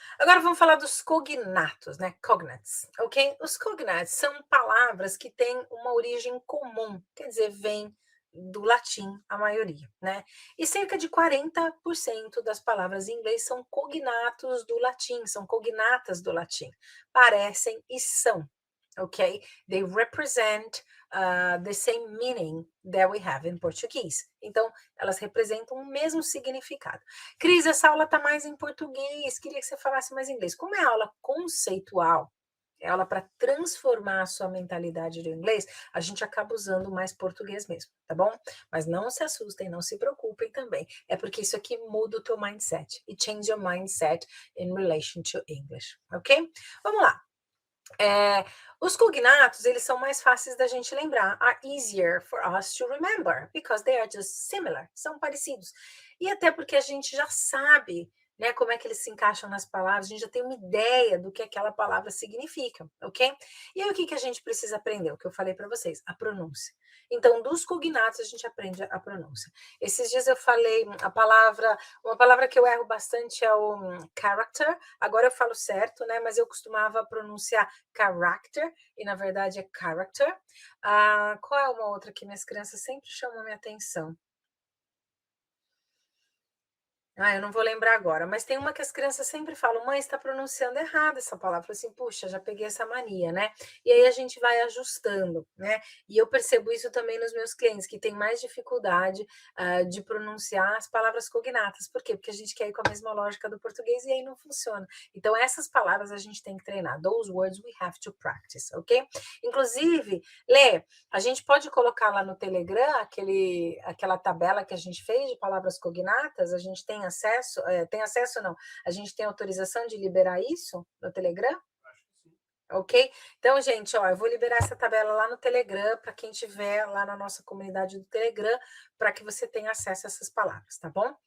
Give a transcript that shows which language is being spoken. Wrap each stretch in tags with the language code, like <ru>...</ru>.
<pt>Agora vamos falar dos cognatos, né? Cognates, ok? Os cognates são palavras que têm uma origem comum, quer dizer, vem do latim, a maioria, né? E cerca de 40% das palavras em inglês são cognatos do latim, são cognatas do latim. Parecem e são, ok?</pt> <en>They represent the same meaning that we have in Portuguese.</en> <pt>Então, elas representam o mesmo significado. Cris, essa aula está mais em português, queria que você falasse mais em inglês. Como é aula conceitual, é aula para transformar a sua mentalidade do inglês, a gente acaba usando mais português mesmo, tá bom? Mas não se assustem, não se preocupem também. É porque isso aqui muda o teu mindset.</pt> <en>It changes your mindset in relation to English, ok?</en> <pt>Vamos lá. Os cognatos, eles são mais fáceis da gente lembrar.</pt> <en>Are easier for us to remember, because they are just similar.</en> <pt>São parecidos. E até porque a gente já sabe, né, como é que eles se encaixam nas palavras, a gente já tem uma ideia do que aquela palavra significa, ok? E aí o que a gente precisa aprender? O que eu falei para vocês, a pronúncia. Então, dos cognatos a gente aprende a pronúncia. Esses dias eu falei uma palavra que eu erro bastante é o character. Agora eu falo certo, né? Mas eu costumava pronunciar character, e na verdade é character. Qual é uma outra que minhas crianças sempre chamam minha atenção? Eu não vou lembrar agora, mas tem uma que as crianças sempre falam, mãe, está pronunciando errado essa palavra. Eu falo assim, puxa, já peguei essa mania, né? E aí a gente vai ajustando, né? E eu percebo isso também nos meus clientes, que têm mais dificuldade de pronunciar as palavras cognatas. Por quê? Porque a gente quer ir com a mesma lógica do português e aí não funciona. Então, essas palavras a gente tem que treinar.</pt> <en>Those words we have to practice, ok?</en> <pt>Inclusive, Lê, a gente pode colocar lá no Telegram aquela tabela que a gente fez de palavras cognatas, a gente tem acesso não, a gente tem autorização de liberar isso no Telegram? Acho que sim. Ok? Então, gente, ó, eu vou liberar essa tabela lá no Telegram, para quem tiver lá na nossa comunidade do Telegram, para que você tenha acesso a essas palavras, tá bom?</pt>